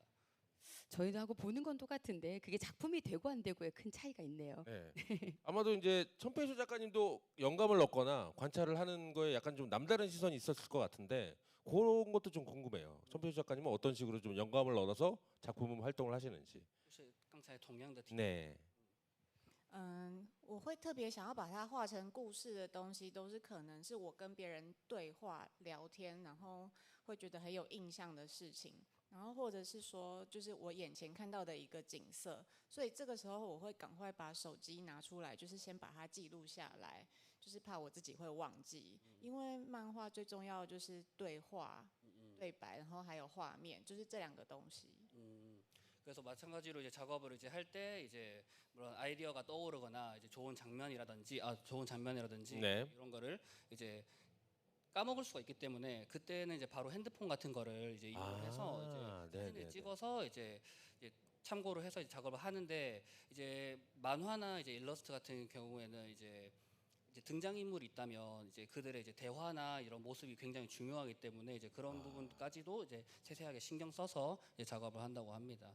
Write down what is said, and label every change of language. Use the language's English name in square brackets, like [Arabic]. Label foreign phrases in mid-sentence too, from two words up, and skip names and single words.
[Korean] 저희도 하고 보는 건 똑같은데 그게 작품이 되고 안 되고의 큰 차이가 있네요. 네. 아마도 이제 천pe수 작가님도 영감을 얻거나 관찰을 하는 거에 약간 좀 남다른 시선이 있었을 것 같은데 그런 것도 좀 궁금해요. 천pe수 작가님은 어떤 식으로 좀 영감을 얻어서 작품 활동을 하시는지. [Chinese] 就是刚才同样的题 [Korean] 네. [Chinese] 我会特别想要把它画成故事的东西，都是可能是我跟别人对话聊天，然后会觉得很有印象的事情。然后或者是说，就是我眼前看到的一个景色，所以这个时候我会赶快把手机拿出来，就是先把它记录下来，就是怕我自己会忘记。因为漫画最重要的就是对话、对白，然后还有画面，就是这两个东西。 [Korean] 그래서 마찬가지로 이제 작업을 이제 할 때 이제 물론 아이디어가 떠오르거나 이제 좋은 장면이라든지 네. 이런 거를 이제 까먹을 수가 있기 때문에 그때는 이제 바로 핸드폰 같은 거를 이제 이용해서 이제 사진을 네네네. 찍어서 이제 참고를 해서 이제 작업을 하는데 이제 만화나 이제 일러스트 같은 경우에는 이제 등장인물이 있다면 이제 그들의 이제 대화나 이런 모습이 굉장히 중요하기 때문에 이제 그런 부분까지도 이제 세세하게 신경 써서 이제 작업을 한다고 합니다.